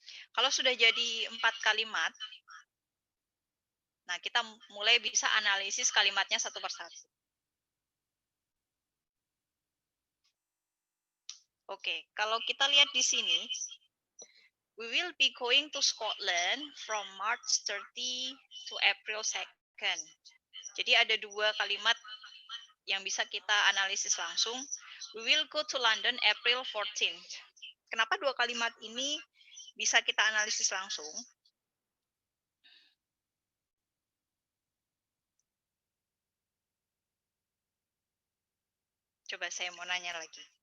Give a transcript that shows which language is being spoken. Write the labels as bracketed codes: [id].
[id] Kalau sudah jadi 4 kalimat, nah kita mulai bisa analisis kalimatnya satu persatu. Oke, kalau kita lihat di sini, [en] we will be going to Scotland from March 30 to April 2nd. [id] Jadi ada 2 kalimat yang bisa kita analisis langsung. [en] We will go to London April 14th. [id] Kenapa 2 kalimat ini bisa kita analisis langsung? Coba saya mau nanya lagi.